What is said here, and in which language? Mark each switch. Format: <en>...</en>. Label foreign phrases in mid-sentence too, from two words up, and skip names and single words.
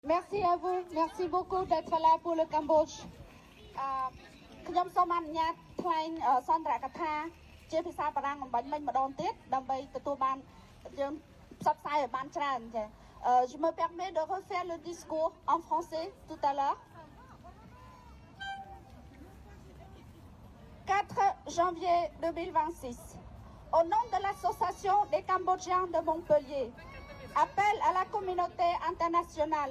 <fr>Merci à vous. Merci beaucoup d'être là pour le Cambodge.</fr> <km>ខ្ញុំសូមអនុញ្ញាតថ្លែងសន្ទរកថាជាភាសាបារាំងអំបញ្ញមិញម្ដងទៀតដើម្បីទទួលបានយើងផ្សព្វផ្សាយឲ្យបានច្រើនចា៎</km> <fr>Je me permets de refaire le discours en français tout à l'heure. 4 janvier 2026. Au nom de l'association des Cambodgiens de Montpellier, appelle à la communauté internationale.</fr>